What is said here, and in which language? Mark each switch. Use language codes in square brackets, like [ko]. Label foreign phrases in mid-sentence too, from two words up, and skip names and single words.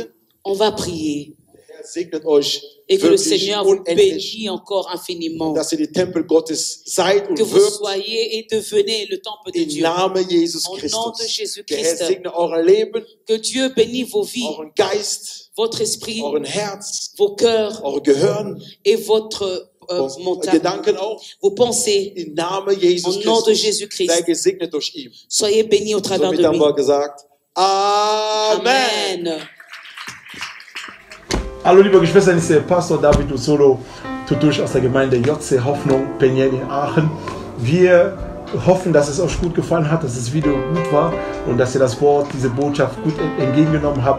[fr] On va prier. [de] Der Herr segnet euch [fr] Et que le [de] wirklich [fr] Seigneur vous [de] unendlich, [fr] bénisse encore infiniment. [de] dass ihr die Tempel Gottes seid und [fr] Que vous [de] wirkt [fr] soyez et devenez le temple de [de] im [fr] Dieu. [de] Namen Jesus [fr] Au nom de [de] Christus. [fr] Jésus [de] Der Herr [fr] Christ. [de] segne euer Leben, [fr] Que Dieu bénisse vos vies, [de] euren Geist, [fr] votre esprit, [de] euren Herz, [fr] vos cœurs [de] eure Gehirn, [fr] et votre mental, [de] Gedanken auch. [fr] vos pensées. [de] Im Namen Jesus [fr] Au nom de [de] Christus. [fr] Jésus-Christ. [de] Sei gesegnet durch ihn. [fr] Soyez bénis au travers [de] Somit [fr] de [de] haben [fr] lui. [de] wir gesagt, Amen. Amen. Hallo liebe Geschwister, ich bin Pastor David Usolo, Tutusch aus der Gemeinde JC Hoffnung, Peniel in Aachen. Wir hoffen, dass es euch gut gefallen hat, dass das Video gut war und dass ihr das Wort, diese Botschaft gut entgegengenommen habt.